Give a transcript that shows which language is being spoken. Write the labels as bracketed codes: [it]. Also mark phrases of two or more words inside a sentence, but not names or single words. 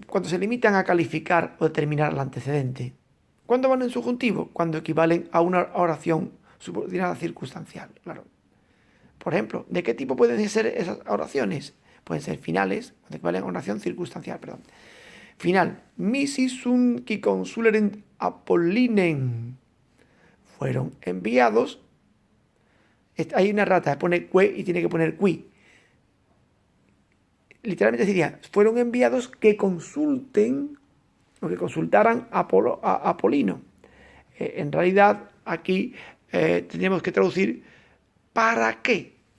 [es] Cuando se limitan a calificar o determinar el antecedente. ¿Cuándo van en subjuntivo? Cuando equivalen a una oración subordinada circunstancial. Claro. Por ejemplo, ¿de qué tipo pueden ser esas oraciones? Pueden ser finales, cuando equivalen a una oración circunstancial, perdón. Final. [la] Misi sunt qui consulerent Apollinen. [es] Fueron enviados. Hay una rata, pone que y tiene que poner qui. Literalmente sería, fueron enviados que consulten o que consultaran a Apolino. En realidad, aquí tenemos que traducir ¿para qué?